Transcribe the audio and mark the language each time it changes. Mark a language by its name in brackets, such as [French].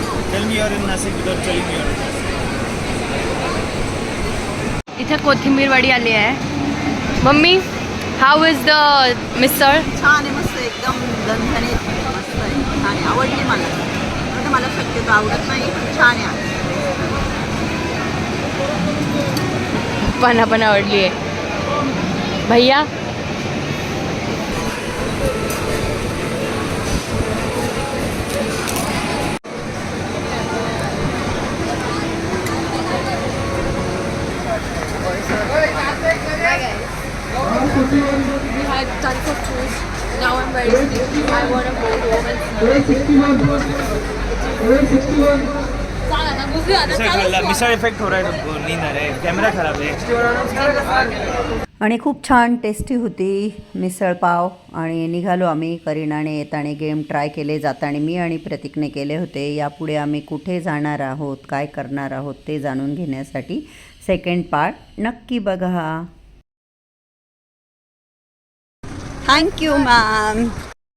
[English] Tell me you're in Nasik without telling me you're in Nasik. [Marathi] इथे कोथिंबीरवाडी आली आहे. [English] Mummy, how is the misal? [Marathi] छान आहे, मस्त एकदम झणझणीत मस्त आहे, छान आहे, आवडली मला. आता मला शक्यतो आवडत नाही पण छान आहे. पप्पांना पण आवडली आहे. [English] भैया We had tons of food. Now I'm very sleepy. I want to go home and [Hindi] misal effect हो रहा है तुमको, नींद आ रहा है, कैमरा खराब है. [Marathi] आणि खूप छान टेस्टी होती मिसळ पाव. आणि निघालो आम्ही. करीनाने येताना गेम ट्राय केले, जाताना मी आणि प्रतीकने केले होते. यापुढे आम्ही कुठे जाणार आहोत, काय करणार आहोत ते जाणून घेण्यासाठी सेकंड पार्ट नक्की बघा. Thank you ma'am.